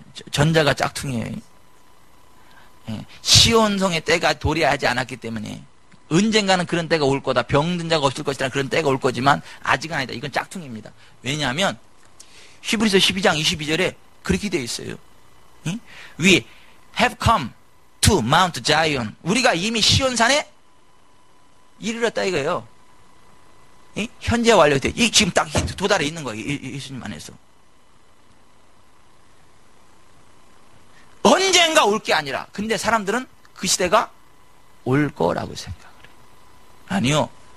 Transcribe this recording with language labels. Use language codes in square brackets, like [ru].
[ko] 전자가 짝퉁이에요. 시온성의 때가 도래하지 않았기 때문에 언젠가는 그런 때가 올 거다. 병든 자가 없을 것이다. 그런 때가 올 거지만 아직은 아니다. 이건 짝퉁입니다. 왜냐하면 히브리서 12장 22절에 그렇게 되어 있어요. [en] We have come to Mount Zion. [ko] 우리가 이미 시온산에 이르렀다 이거예요. 현재 완료돼. 지금 딱 도달해 있는 거예요. 예수님 안에서. 언젠가 올 게 아니라. 근데 사람들은 그 시대가 올 거라고 생각을 해요. 아니요.